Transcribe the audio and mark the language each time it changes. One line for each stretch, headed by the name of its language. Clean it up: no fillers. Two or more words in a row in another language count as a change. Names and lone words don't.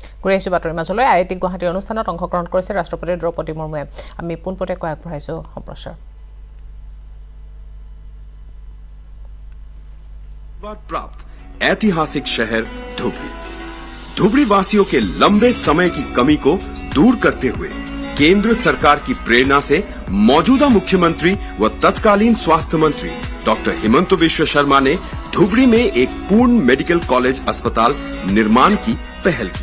Assamese: ঘূৰি আহিছোঁ বাতৰি মাজলৈ IIT গুৱাহাটী অনুষ্ঠানত অংশগ্ৰহণ কৰিছে ৰাষ্ট্ৰপতি দ্ৰৌপদী মুৰ্মুৱে আমি পোনপটীয়াকৈ আগবঢ়াইছোঁ সম্প্ৰচাৰ
Hindi: प्राप्त ऐतिहासिक शहर धुबरी धुबरी वासियों के लंबे समय की कमी को दूर करते हुए केंद्र सरकार की प्रेरणा से मौजूदा मुख्यमंत्री व तत्कालीन स्वास्थ्य मंत्री डॉक्टर हिमंत बिश्व शर्मा ने धुबरी में एक पूर्ण मेडिकल कॉलेज अस्पताल निर्माण की पहल की।